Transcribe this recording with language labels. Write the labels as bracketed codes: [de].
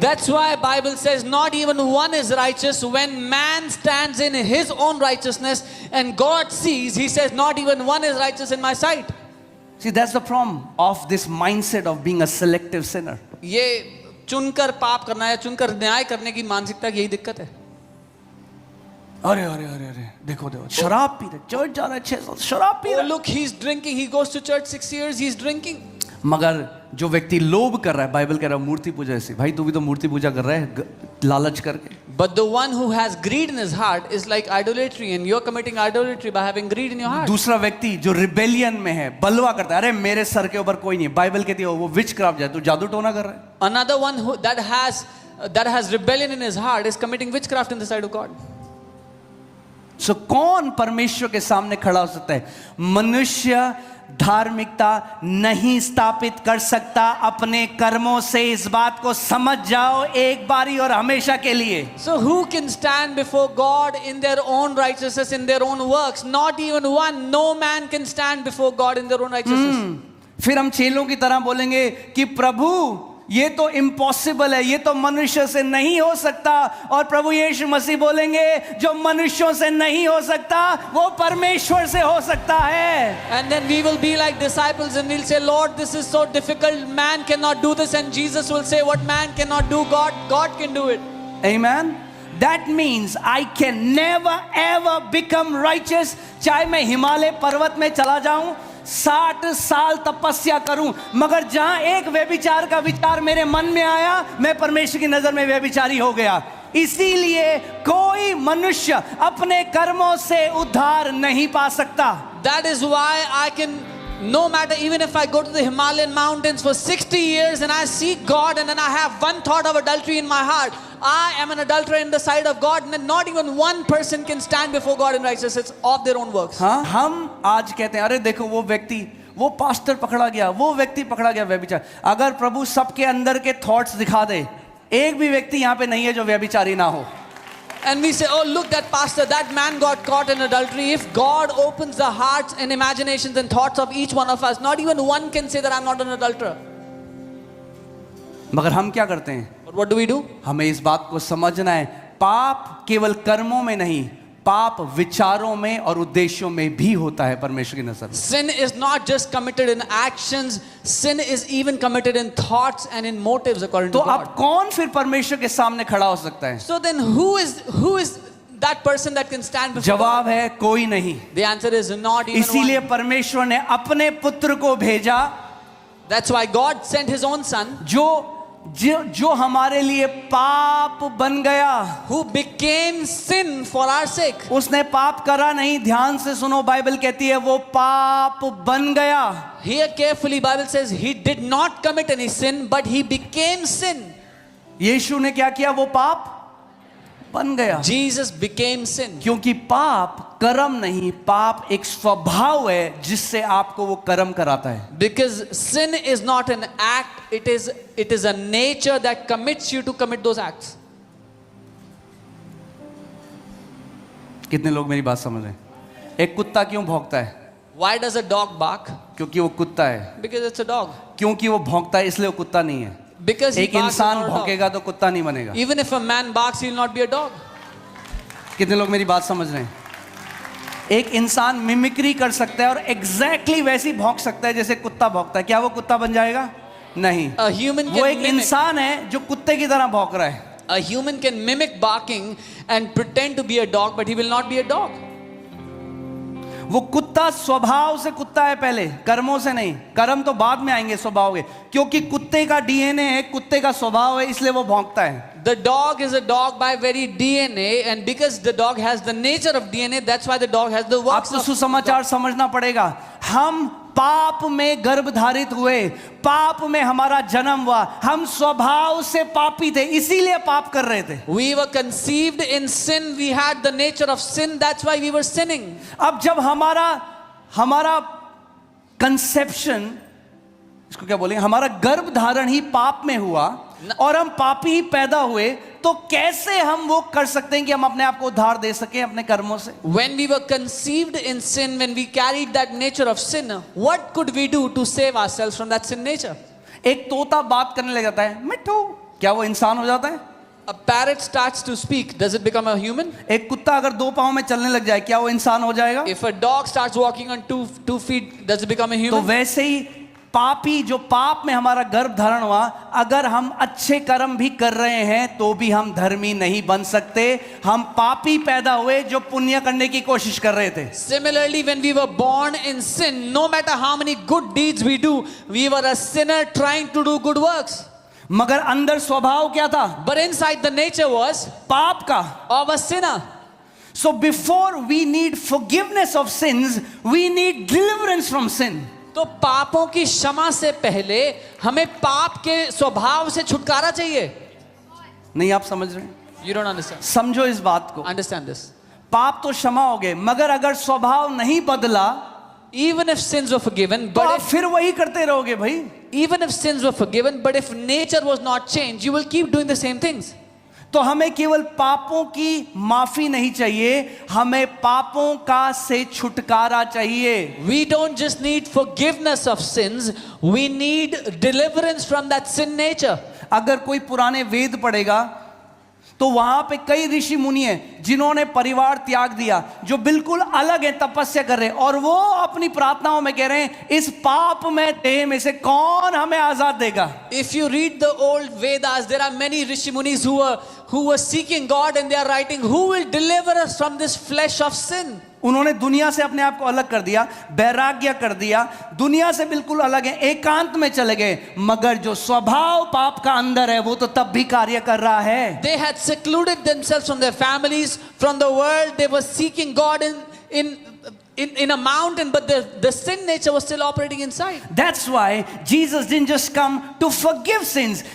[en] That's why Bible says not even one is righteous. When man stands in his own righteousness and God sees, he says not even one is righteous in my sight. See, that's the problem of this mindset of being a selective sinner. [hi] ये चुनकर पाप करना है, चुनकर न्याय करने की मानसिकता की यही दिक्कत है। अरे अरे अरे अरे देखो शराब पी रहे, चर्च जा रहा है 6 साल शराब पी रहा है। [en] Look, he's drinking, he goes to church 6 years, he's drinking. [hi] मगर जो व्यक्ति लोभ कर रहा है, बाइबल कह रहा है मूर्ति पूजा जैसी, भाई तू भी तो मूर्ति पूजा कर रहा है लालच करके। [en] But the one who has greed in his heart is like idolatry, and you're committing idolatry by having greed in your heart. [hi] दूसरा व्यक्ति जो रिबेलियन में है, बलवा करता है, अरे मेरे सर के ऊपर कोई नहीं है, बाइबल कहती है वो विच क्राफ्ट है, तू जादू टोना कर रहा है. [en] Another one that has rebellion in his heart is committing witchcraft in the sight of God. [hi] सो कौन परमेश्वर के सामने खड़ा हो सकता है? मनुष्य धार्मिकता नहीं स्थापित कर सकता अपने कर्मों से. इस बात को समझ जाओ एक बारी और हमेशा के लिए. [en] So who can stand before God in their own righteousness, in their own works? Not even one. No man can stand before God in their own righteousness. [hi] फिर हम चेलों की तरह बोलेंगे कि प्रभु ये तो इम्पॉसिबल है, ये तो मनुष्य से नहीं हो सकता. और प्रभु यीशु मसीह बोलेंगे जो मनुष्यों से नहीं हो सकता वो परमेश्वर से हो सकता है. [en] And then we will be like disciples and we'll say, Lord, this is so difficult. Man cannot do this. And Jesus will say, what man cannot do, God can do it. Amen. That means I can never ever become righteous. [hi] चाहे मैं हिमालय पर्वत में चला जाऊं, 60 साल तपस्या करूं, मगर जहां एक व्यभिचार का विचार मेरे मन में आया, मैं परमेश्वर की नजर में व्यभिचारी हो गया. इसीलिए कोई मनुष्य अपने कर्मों से उद्धार नहीं पा सकता. [en] That is why I can, no matter, even if I go to the Himalayan mountains for 60 years and I see God and then I have one thought of adultery in my heart, I am an adulterer in the sight of God, and not even one person can stand before God in righteousness of their own works. [hi] हाँ, हम आज कहते हैं अरे देखो वो व्यक्ति, वो पास्टर पकड़ा गया, वो व्यक्ति पकड़ा गया व्यभिचार. अगर प्रभु सबके अंदर के थॉट्स दिखा दे, एक भी व्यक्ति यहाँ पे नहीं है जो व्यभिचारी ना हो. [en] And we say, oh, look, that pastor, that man got caught in adultery. If God opens the hearts and imaginations and thoughts of each one of us, not even one can say that I'm not an adulterer. [hi] मगर हम क्या करते हैं? [en] But what do we do? [hi] हमें इस बात को समझना है, पाप केवल कर्मों में नहीं, पाप विचारों में और उद्देश्यों में भी होता है परमेश्वर की नजर में. [en] Sin is not just committed in actions, sin is even committed in thoughts and in motives according [hi] तो [en] to God. [hi] अब कौन फिर परमेश्वर के सामने खड़ा हो सकता है? [en] So then who is that person that can stand before [hi] जवाब [en] God? [hi] है कोई नहीं. [en] The answer is not even [hi] इसीलिए [en] one. [hi] परमेश्वर ने अपने पुत्र को भेजा, [en] That's why God sent his own son, [hi] जो हमारे लिए पाप बन गया. [en] who became sin for our sake. [hi] उसने पाप करा नहीं, ध्यान से सुनो, बाइबल कहती है वो पाप बन गया. [en] Here carefully, Bible says he did not commit any sin, but he became sin. [hi] यीशु ने क्या किया? वो पाप बन गया. [en] Jesus became sin. [hi] क्योंकि पाप कर्म नहीं, पाप एक स्वभाव है जिससे आपको वो कर्म कराता है. [en] Because sin is not an act, it is a nature that commits you to commit those acts. [hi] कितने लोग मेरी बात समझ रहे हैं? एक कुत्ता क्यों भौंकता है? [en] Why does a dog bark? [hi] क्योंकि वो कुत्ता है. [en] Because it's a dog. [hi] क्योंकि वो भौंकता है इसलिए वो कुत्ता नहीं है. [en] Because he [hi] एक [en] barks, [hi] इंसान [en] not a dog. [hi] भौंकेगा तो कुत्ता नहीं बनेगा. [en] Even if a man barks, he will not be a dog. [hi] कितने लोग मेरी बात समझ रहे हैं? एक इंसान मिमिक्री कर सकता है और एग्जैक्टली वैसी भौंक सकता है जैसे कुत्ता भौंकता है. क्या वो कुत्ता बन जाएगा? नहीं. [en] A human [hi] वो [en] can [hi] एक [en] mimic. [hi] इंसान है जो कुत्ते की तरह भौंक रहा है. [en] A human can mimic barking and pretend to be a dog, but he will not be a dog. [hi] वो कुत्ता स्वभाव से कुत्ता है पहले, कर्मों से नहीं. कर्म तो बाद में आएंगे स्वभाव के, क्योंकि कुत्ते का डीएनए है, कुत्ते का स्वभाव है, इसलिए वो भौंकता है. [en] The dog is a dog by very DNA, and because the dog has the nature of DNA, that's why the dog has the works [hi] आपको [en] of [hi] सुसमाचार समझना पड़ेगा. हम पाप में गर्भ धारित हुए, पाप में हमारा जन्म हुआ, हम स्वभाव से पापी थे, इसीलिए पाप कर रहे थे. [en] We were conceived in sin. We had the nature of sin. That's why we were sinning. [hi] अब जब हमारा कंसेप्शन, इसको क्या बोलेंगे, हमारा गर्भ धारण ही पाप में हुआ और हम पापी ही पैदा हुए, तो कैसे हम वो कर सकते हैं कि हम अपने आप को उद्धार दे सकें अपने कर्मों से? [en] When we were conceived in sin, when we carried that nature of sin, what could we do to save ourselves from that sin nature? [hi] एक तोता बात करने लग जाता है, मिट्ठू, क्या वो इंसान हो जाता है? [en] A parrot starts to speak. Does it become a human? [hi] एक कुत्ता अगर 2 पांव में चलने लग जाए, क्या वो इंसान हो जाएगा? [en] If a dog starts walking on two feet, does it become a [hi] तो [en] human? [hi] वैसे ही पापी, जो पाप में हमारा गर्भ धारण हुआ, अगर हम अच्छे कर्म भी कर रहे हैं तो भी हम धर्मी नहीं बन सकते. हम पापी पैदा हुए जो पुण्य करने की कोशिश कर रहे थे. [en] Similarly, when we were born in sin, no matter how many good deeds we do, we were a sinner trying to do good works. [hi] मगर अंदर स्वभाव क्या था? [en] But inside the nature was [hi] पाप का. [en] of a sinner. So before we need forgiveness of sins, we need deliverance from sin. [hi] तो पापों की क्षमा से पहले हमें पाप के स्वभाव से छुटकारा चाहिए. नहीं आप समझ रहे हैं? [en] You don't understand. [hi] समझो इस बात को. [en] Understand this. [hi] पाप तो क्षमा हो गए, मगर अगर स्वभाव नहीं बदला [en] Even if sins were forgiven, [hi] तो [en] but [hi] आप फिर वही करते रहोगे भाई. [en] even if sins were forgiven, but if nature was not changed, you will keep doing the same things. [hi] तो हमें केवल पापों की माफी नहीं चाहिए, हमें पापों का से छुटकारा चाहिए. [en] We don't just need forgiveness of sins, we need deliverance from that sin nature. [hi] अगर कोई पुराने वेद पढ़ेगा तो वहां पे कई ऋषि मुनि हैं जिन्होंने परिवार त्याग दिया, जो बिल्कुल अलग है, तपस्या कर रहे हैं, और वो अपनी प्रार्थनाओं में कह रहे हैं इस पाप में देह में से कौन हमें आजाद देगा. [en] If you read the old Vedas, there are many Rishi Munis who were seeking God, and they are writing, who will deliver us from this flesh of sin? [hi] उन्होंने दुनिया से अपने आप को अलग कर दिया, वैराग्य कर दिया, दुनिया से बिल्कुल अलग है, एकांत में चले गए, मगर जो स्वभाव पाप का अंदर है वो तो तब भी कार्य कर रहा है. [en] They had secluded themselves from their families, from the world. They were seeking God in a mountain, but the sin nature was still operating inside. That's why Jesus didn't just come to forgive sins.